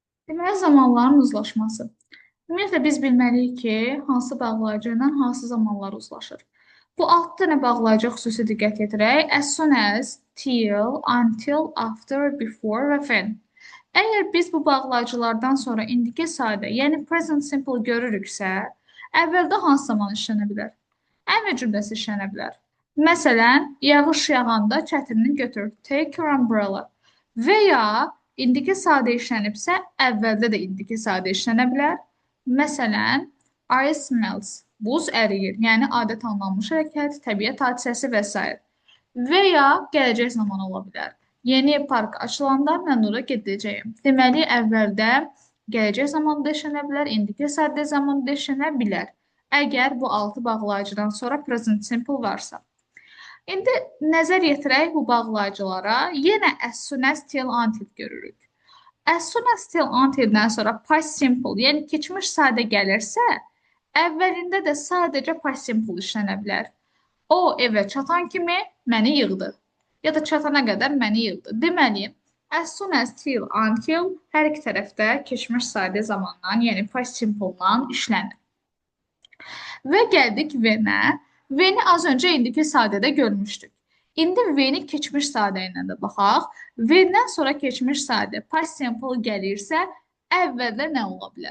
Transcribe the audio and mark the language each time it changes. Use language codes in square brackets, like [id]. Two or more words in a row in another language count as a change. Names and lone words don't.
[az] Deməli, zamanların uzlaşması. Ümumiyyətlə, biz bilməliyik ki, hansı bağlayıcı ilə hansı zamanlar uzlaşır. Bu 6 dənə bağlayıcı xüsusi diqqət yetirək. [en] As soon as, till, until, after, before və when. [az] Əgər biz bu bağlayıcılardan sonra indiki sadə, yəni [en] present simple [az] görürüksə, əvvəldə hansı zaman işlənə bilər? Əmr cümləsi işlənə bilər. Məsələn, yağış yağanda çətinini götür. [en] Take your umbrella. [az] Və ya indiki sadə işlənibsə, əvvəldə də indiki sadə işlənə bilər. Məsələn, [en] ice melts. [az] Buz əriyir. Yəni adət anlanmış hərəkət, təbiət hadisəsi və s. Və ya gələcək zaman ola bilər. Yeni park açılanda mən ora gedəcəyim. Deməli, əvvəldə gələcək zamanda işlənə bilər, indiki sadə zamanda işlənə bilər. Əgər bu 6 bağlayıcıdan sonra [en] present simple [az] varsa. İndi nəzər yetirək bu bağlayıcılara. Yenə [en] as soon as, till, until [az] görürük. [en] As soon as, till, [az] until-dən sonra [en] past simple, [az] yəni keçmiş sadə gəlirsə, əvvəlində də sadəcə [en] past simple [az] işlənə bilər. O evə çatan kimi məni yığdı. Ya da çatana qədər məni yığdı. Deməli, [en] as soon as, till, until [az] hər iki tərəfdə keçmiş sadə zamandan, yəni [en] past simple-dan [az] işlənir. Və gəldik Venə. Veni az öncə indiki sadədə görmüşdük. İndi Veni keçmiş sadə ilə də baxaq. Vendən sonra keçmiş sadə [en] past simple [az] gəlirsə, əvvəldə nə ola bilər?